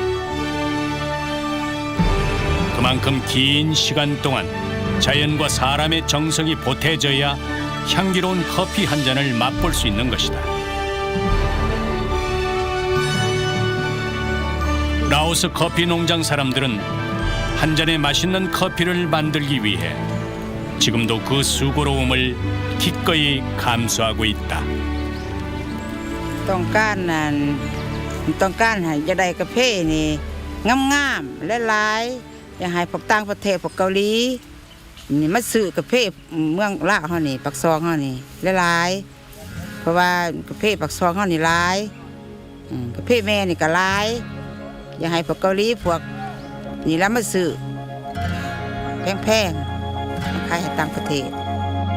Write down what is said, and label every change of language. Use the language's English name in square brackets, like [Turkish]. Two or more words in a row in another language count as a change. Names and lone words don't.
[Korean] 그만큼 긴 시간 동안 자연과 사람의 정성이 보태져야 향기로운 커피 한 잔을 맛볼 수 있는 것이다. 라오스 커피 농장 사람들은 한 잔의 맛있는 커피를 만들기 위해 지금도 그 수고로움을 기꺼이 감수하고 있다. [Lao] ຕ້ອງການໃຫ້ຈະໄດ້ກາເຟນີ້ງາມໆແລະຫຼາຍຢາກໃຫ້ພວກຕ່າງປະເທດພວກເກົາຫຼີນີ້ມາຊື້ກາເຟເມືອງລາວເຮົານີ້ປາກຊ່ອງເຮົານີ້ຫຼາຍໆເພາະວ່າກາເຟປາກຊ່ອງເຮົານີ້ຫຼາຍກາເຟແມ່ນນີ້ກໍຫຼາຍຢາກໃຫ້ພວກເກົາຫຼີພວກນີ້ແລ້ວມາຊື້ແພງໆຂາຍໃຫ້ຕ່າງປະເທດ